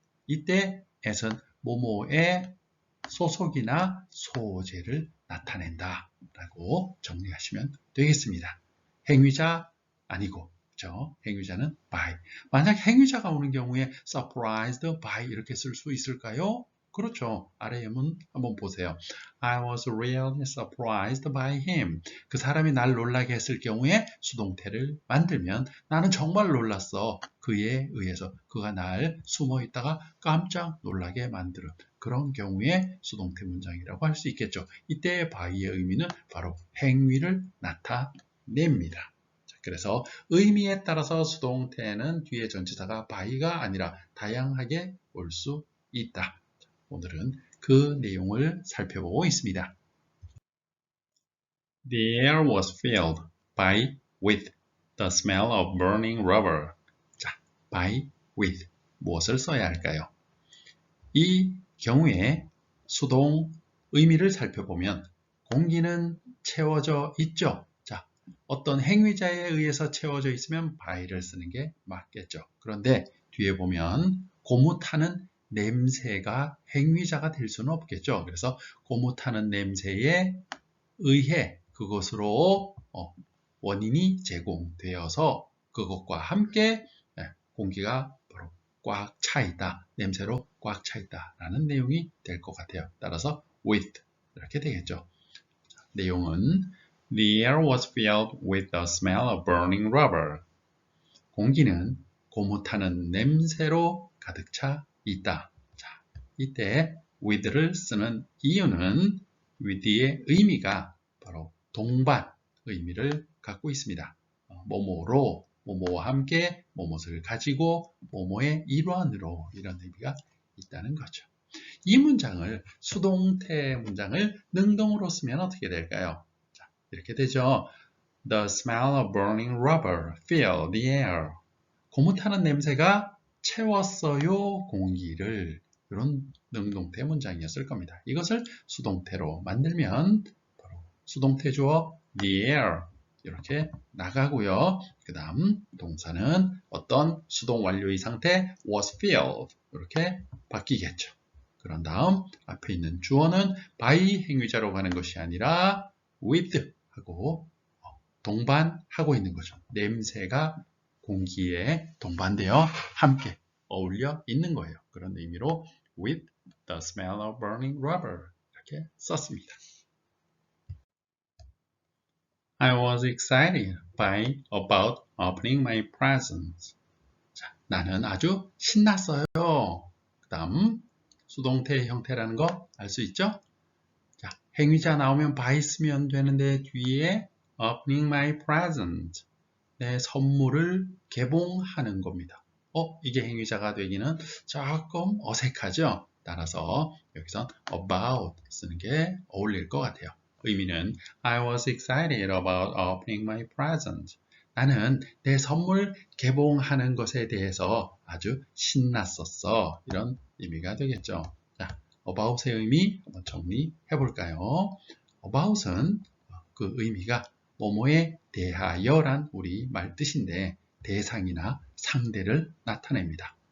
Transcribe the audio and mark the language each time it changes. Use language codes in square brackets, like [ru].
[ko] 이때 at은 뭐뭐의 소속이나 소재를 나타낸다 라고 정리하시면 되겠습니다. 행위자 아니고 그렇죠? 행위자는 by. 만약 행위자가 오는 경우에 [en] surprised by [ko] 이렇게 쓸 수 있을까요? 그렇죠. 아래 예문 한번 보세요. [en] I was really surprised by him. [ko] 그 사람이 날 놀라게 했을 경우에 수동태를 만들면 나는 정말 놀랐어. 그에 의해서 그가 날 숨어 있다가 깜짝 놀라게 만드는 그런 경우에 수동태 문장이라고 할 수 있겠죠. 이때의 by의 의미는 바로 행위를 나타냅니다. 그래서 의미에 따라서 수동태는 뒤에 전치사가 by가 아니라 다양하게 올 수 있다. 오늘은 그 내용을 살펴보고 있습니다. [en] The air was filled with the smell of burning rubber. [ko] 자, with 무엇을 써야 할까요? 이 경우에 수동 의미를 살펴보면 공기는 채워져 있죠. 자, 어떤 행위자에 의해서 채워져 있으면 by를 쓰는 게 맞겠죠. 그런데 뒤에 보면 고무타는 냄새가 행위자가 될 수는 없겠죠. 그래서 고무타는 냄새에 의해 그것으로 원인이 제공되어서 그것과 함께 공기가 바로 꽉 차 있다, 냄새로 꽉 차 있다 라는 내용이 될 것 같아요. 따라서 with 이렇게 되겠죠. 내용은 [en] The air was filled with the smell of burning rubber. [ko] 공기는 고무타는 냄새로 가득 차 있다. 자, 이때 with를 쓰는 이유는 with의 의미가 바로 동반 의미를 갖고 있습니다. 뭐뭐로, 뭐뭐와 함께, 뭐뭇을 가지고, 뭐뭐의 일환으로 이런 의미가 있다는 거죠. 이 문장을 수동태 문장을 능동으로 쓰면 어떻게 될까요? 자, 이렇게 되죠. [en] The smell of burning rubber filled the air. [ko] 고무타는 냄새가 채웠어요, 공기를. 이런 능동태 문장이었을 겁니다. 이것을 수동태로 만들면 바로 수동태 주어 [en] the air [ko] 이렇게 나가고요. 그 다음 동사는 어떤 수동 완료의 상태 [en] was filled [ko] 이렇게 바뀌겠죠. 그런 다음 앞에 있는 주어는 by 행위자로 가는 것이 아니라 with 하고 동반하고 있는 거죠. 냄새가 공기에 동반되어 함께 어울려 있는 거예요. 그런 의미로 [en] with the smell of burning rubber [ko] 이렇게 썼습니다. [en] I was excited about opening my presents. [ko] 자, 나는 아주 신났어요. 그 다음 수동태 형태라는 거 알 수 있죠? 자, 행위자 나오면 by 쓰면 되는데 뒤에 [en] opening my present [ko] 내 선물을 개봉하는 겁니다. 이게 행위자가 되기는 조금 어색하죠? 따라서 여기선 about 쓰는 게 어울릴 것 같아요. 의미는 [en] I was excited about opening my present. [ko] 나는 내 선물 개봉하는 것에 대해서 아주 신났었어. 이런 의미가 되겠죠. 자, about의 의미 한번 정리해 볼까요? about은 그 의미가 뭐뭐에 대하여란 우리 말 뜻인데 대상이나 상대를 나타냅니다.